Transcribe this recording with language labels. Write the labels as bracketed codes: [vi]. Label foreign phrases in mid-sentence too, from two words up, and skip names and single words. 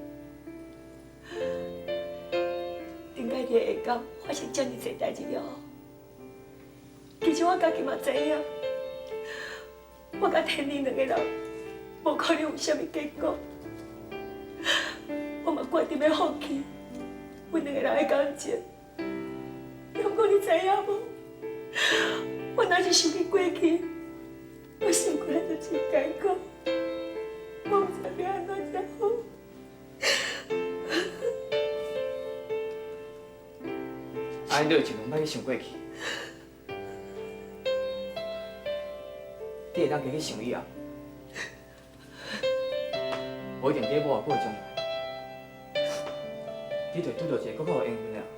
[nan] 點解伫下港發生遮爾濟代志了後，其實我家己嘛知影，我甲天林兩個人無可能有啥物結果，我嘛決定要放棄阮兩個人的感情。不過你知影無？我若是想起過去，我心肝內就真艱苦。我唔知要安怎才好。安尼你就尽量莫去想过去，你会当家去想以后，无一定在某个将来，你就拄到一个更好的缘分了。